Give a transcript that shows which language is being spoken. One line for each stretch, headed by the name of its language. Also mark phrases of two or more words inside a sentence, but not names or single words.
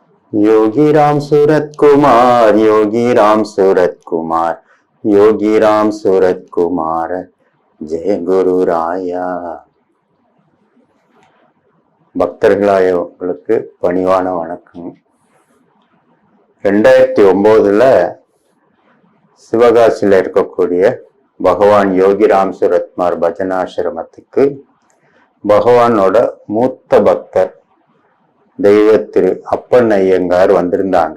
Tamil: योगी राम सूरत कुमार, योगी राम सूरत कुमार, योगी राम सूरत कुमार, ஜெய குரு ராயா. பக்தர்களாய உங்களுக்கு பணிவான வணக்கம். 2009 சிவகாசியில் இருக்கக்கூடிய பகவான் யோகி ராம் சூரத்குமார் பஜனாசிரமத்துக்கு பகவானோட மூத்த பக்தர் தெய்வ திரு அப்பன் ஐயங்கார் வந்திருந்தாங்க.